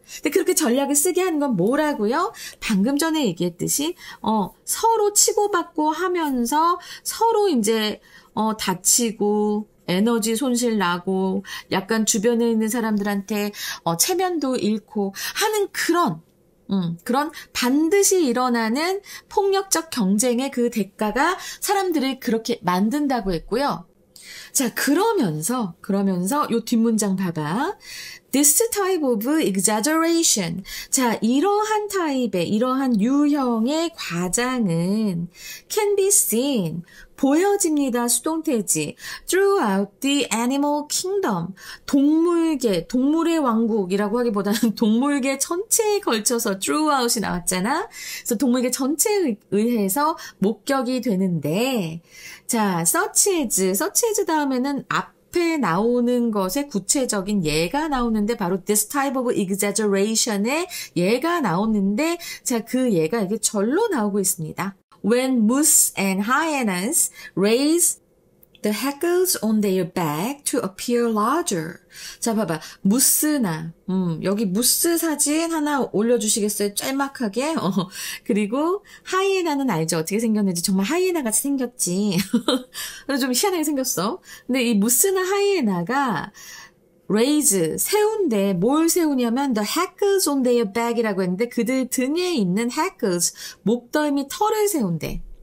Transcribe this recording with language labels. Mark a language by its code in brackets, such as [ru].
[ko] 근데 그렇게 전략을 쓰게 하는 건 뭐라고요? 방금 전에 얘기했듯이 서로 치고받고 하면서 서로 이제 다치고 에너지 손실 나고 약간 주변에 있는 사람들한테 체면도 잃고 하는 그런 반드시 일어나는 폭력적 경쟁의 그 대가가 사람들을 그렇게 만든다고 했고요. 자, 그러면서 요 뒷문장 봐봐. [en] This type of exaggeration. [ko] 자, 이러한 유형의 과장은 [en] can be seen. [ko] 보여집니다. 수동태지. [en] Throughout the animal kingdom. [ko] 동물의 왕국이라고 하기보다는 동물계 전체에 걸쳐서 throughout이 나왔잖아. 그래서 동물계 전체에 의해서 목격이 되는데, 자, such as 다음에는 앞에 나오는 것의 구체적인 예가 나오는데 바로 [en] this type of exaggeration [ko] 의 예가 나오는데, 자, 그 예가 이게 절로 나오고 있습니다. [en] When moose and hyenas raise the hackles on their back to appear larger. [ko] 자, 봐봐. 무스나, 여기 무스 사진 하나 올려주시겠어요? 짤막하게. 그리고 하이에나는 알죠? 어떻게 생겼는지. 정말 하이에나 같이 생겼지. 좀 희한하게 생겼어. 근데 이 무스나 하이에나가 raise, 세운데 뭘 세우냐면 [en] the hackles on their back [ko] 이라고 했는데 그들 등에 있는 hackles, 목덜미 털을 세운대.